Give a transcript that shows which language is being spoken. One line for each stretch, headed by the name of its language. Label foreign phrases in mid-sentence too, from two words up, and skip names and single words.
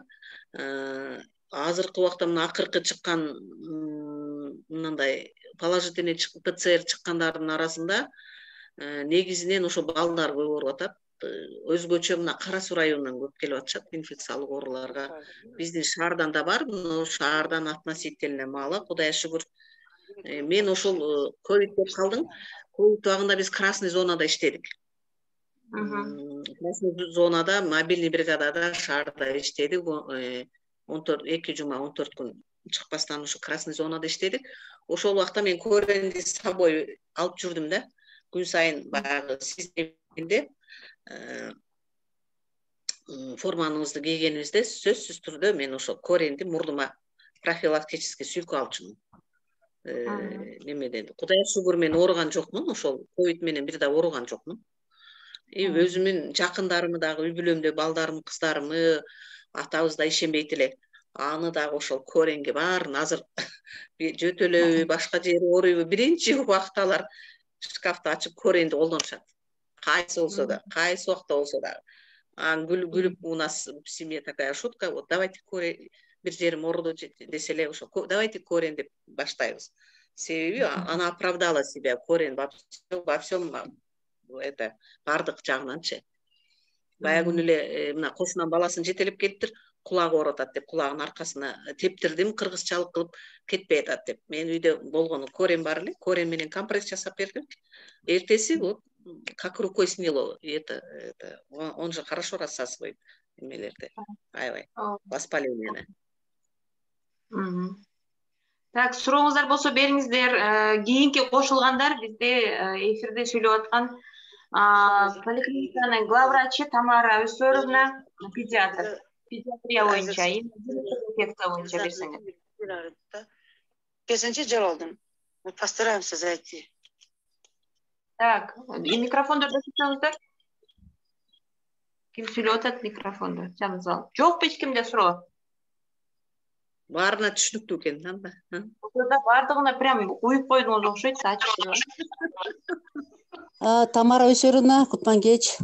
Kyrgyz: Азыркы убакта мына акыркы чыккан мындай
Russian: положительный ПЦР
Kyrgyz: чыккандардын арасында негизинен ошо балдар көп ооруп атат. Өзгөчө мына Кара Суу районунан көп келип атышат инфекциялык ооруларга. Биздин шаардан да бар, но шаардан
Russian: относительно мало,
Kyrgyz: Кудайга шүгүр. Мен ошол ковид деп калдым. Ковид убагында биз
Russian: красный зонада
Kyrgyz: иштедик.
Russian: Красный зонада, мобильный бригадада
Kyrgyz: шаарда иштедик. 2 жума 14 күн чыкпастан ушу
Russian: красный зонада
Kyrgyz: иштедик. Ошол убакта мен коренди
Russian: с собой
Kyrgyz: алып жүрдүм да. Күн сайын баягы системде форманыбызды кийгенибизде сөзсүз түрдө мен ошо коренди мурдума профилактический сүйкүп алып жүрмүн. Немеден Кудайга шүгүр, мен ооруган жокмун, ошол ковид менен бир да ооруган жокмун. Өзүмдүн жакындарымы дагы үй бүлөмдө балдарым, кыздарымы, атабыз да ишенбейт эле. аны дагы ошол коренге баарын азыр жөтөлөбү, башка жери ооруйбу, биринчи убакта алар шкафты ачып коренди колдонушат. Кайсы болсо да, кайсы убакта болсо да.
Russian: Гүлүп у нас в семье такая шутка, вот давайте корень,
Kyrgyz: бир жерим ооруду десе эле ошо
Russian: давайте корень
Kyrgyz: деп баштайбыз.
Russian: Себеби она оправдала себя, корень во всем это
Kyrgyz: бардык жагынанчы. Бая күнү эле мына кошунан баласын жетелеп келиптир, кулагы ооруп атат деп кулагынын аркасына тептирдим, кыргызчалык кылып кетпей атат деп. Мен үйдө болгону корень бар эле, корень менен компресс жасап бердим.
Russian: Эртеси вот как рукой сняло. Это он же хорошо рассасывает эмелерди.
Kyrgyz: Аябай воспалениени. Так, сурооңуздар болсо бериңиздер. Кийинки кошулгандар бизде эфирде сүйлөп аткан поликлиниканын главврачы Тамара Өсөрөвна, педиатр. Педиатрия боюнча, инфекция боюнча берсеңиз. Бесинчи жыл алдым.
Russian: Мы постараемся зайти. Так,
Kyrgyz: микрофондорду ачсаңыздар. Ким сүйлөп атат микрофонду? Жаныңызга. Жокпу эч кимде суроо? Баарына түшүнүктүү экен анда. Ошода бардыгына прям уюп койдуңуз окшойт, ачып. Тамара Өсөрүнө, кутман кеч.